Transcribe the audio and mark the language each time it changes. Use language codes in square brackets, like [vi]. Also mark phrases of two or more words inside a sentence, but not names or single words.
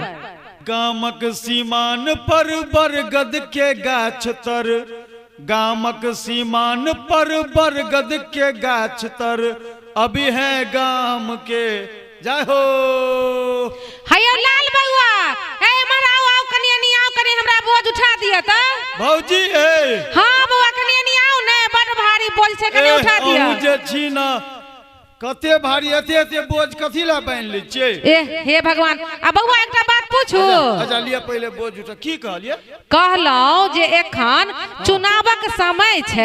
[mai] गामक सीमान पर बरगद के गाछ तर, गामक सीमान पर बरगद के गाछ तर, अभी है गाम के। जय हो। हयो लाल बउआ, ए मराओ आओ कनिया नी आओ कनी हमरा बोझ उठा दिया त। भौजी ए। हां बउआ कनिया नी आओ ने बड़ भारी बोझ से कनी उठा दिया। अहू जे छी ना कते भारी एते बोझ कथी ला बांध लै छियै? ए हे भगवान, आ बउआ एकटा बात पूछू। अच्छा लिया पहले बोझ उठा। की कहलिए? कहलौ जे एखन चुनावक समय छै।